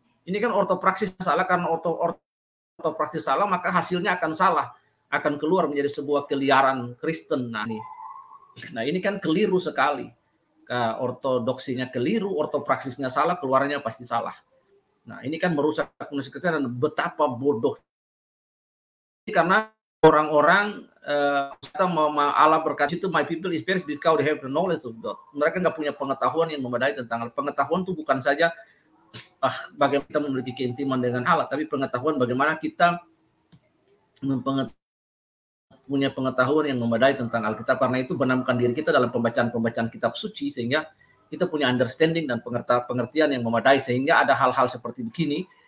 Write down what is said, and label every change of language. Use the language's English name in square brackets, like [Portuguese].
[Indonesian] Ini kan ortopraksis salah, karena ortopraksis salah maka hasilnya akan salah, akan keluar menjadi sebuah keliaran Kristen. Nah ini kan keliru sekali. Ortodoksinya keliru, ortopraksisnya salah, keluarnya pasti salah. Nah ini kan merusak manusia Kristen, dan betapa bodoh. Karena orang-orang Allah berkata itu, [English] my people is perish because they have the knowledge of God. [Indonesian] Mereka nggak punya pengetahuan yang memadai tentang pengetahuan itu bukan saja bagaimana kita memiliki keintiman dengan Allah, tapi pengetahuan bagaimana kita punya pengetahuan yang memadai tentang Alkitab. Karena itu benamkan diri kita dalam pembacaan kitab suci, sehingga kita punya understanding dan pengertian yang memadai, sehingga ada hal-hal seperti begini.